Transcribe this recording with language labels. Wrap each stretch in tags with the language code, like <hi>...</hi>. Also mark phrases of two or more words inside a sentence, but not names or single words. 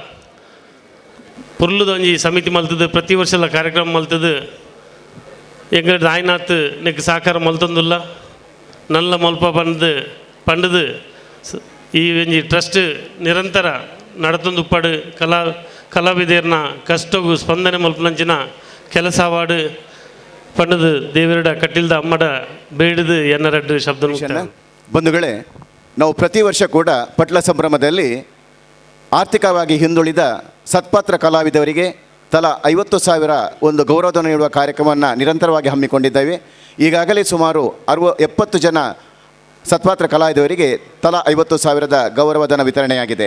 <tcy>ಪುರ್ಲುದ ಒಂಜಿ ಸಮಿತಿ ಮಲ್ತದು ಪ್ರತಿ ವರ್ಷದ ಕಾರ್ಯಕ್ರಮ ಮಲ್ತದು ಎಂಗ ರಾಯನಾಥ್ ನೆಕ್ ಸಾಕಾರ ಮಲ್ತೊಂದುಲ್ಲ ನಲ್ಲ ಮಲ್ಪ ಪಂಡದು ಈ ಒಂಜಿ ಟ್ರಸ್ಟ್ ನಿರಂತರ ನಡತೊಂದು ಪಾಡು ಕಲಾವಿದರ್ನ ಕಷ್ಟಗೂ ಸ್ಪಂದನೆ ಮಲ್ಪನಂಚಿನ ಕೆಲಸ ವಾಡು ಪಂಡದು ದೇವರಡ ಕಟ್ಟಿಲ್ದ ಅಮ್ಮಡ ಬೇಡದು ಎನ್ನರಡ್ಡು ಶಬ್ದ</tcy> <kn>ಬಂಧುಗಳೇ, ನಾವು ಪ್ರತಿ ವರ್ಷ ಕೂಡ ಪಟ್ಲ ಸಂಭ್ರಮದಲ್ಲಿ ಆರ್ಥಿಕವಾಗಿ ಹಿಂದುಳಿದ ಸತ್ಪಾತ್ರ ಕಲಾವಿದವರಿಗೆ ತಲಾ 50,000 ಒಂದು ಗೌರವಧನ ನೀಡುವ ಕಾರ್ಯಕ್ರಮವನ್ನು ನಿರಂತರವಾಗಿ ಹಮ್ಮಿಕೊಂಡಿದ್ದೇವೆ. ಈಗಾಗಲೇ ಸುಮಾರು 70 ಜನ ಸತ್ಪಾತ್ರ ಕಲಾವಿದವರಿಗೆ ತಲಾ 50,000 ಗೌರವಧನ ವಿತರಣೆಯಾಗಿದೆ.</kn>